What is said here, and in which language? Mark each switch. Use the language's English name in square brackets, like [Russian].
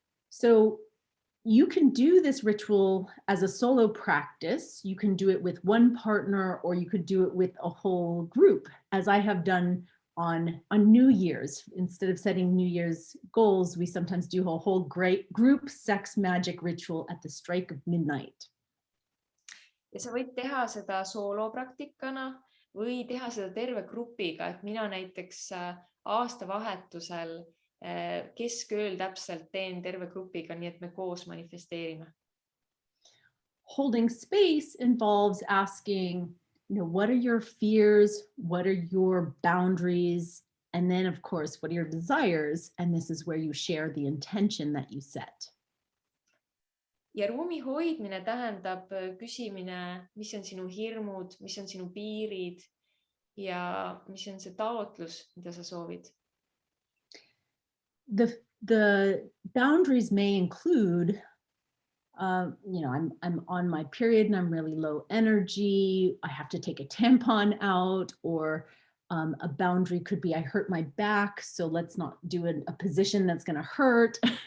[English] So you can do this ritual as a solo practice. You can do it with one partner, or you could do it with a whole group, as I have done on New Year's. Instead of setting New Year's goals, we sometimes do a whole great group sex magic ritual at the strike of midnight. [Estonian] Ja sa võid teha seda soolopraktikana või teha seda terve grupiga, et mina näiteks aastavahetusel keskööl täpselt teen terve grupiga, nii et me koos manifesteerime. [English] Holding space involves asking, what are your fears? What are your boundaries? And then, of course, what are your desires? And this is where you share the intention that you set. [Estonian] Ja ruumi hoidmine tähendab küsimine, mis on sinu hirmud, mis on sinu piirid ja mis on see taotlus, mida sa soovid. [English] The boundaries may include, I'm on my period and I'm really low energy. I have to take a tampon out, or a boundary could be I hurt my back, so let's not do a position that's going to hurt.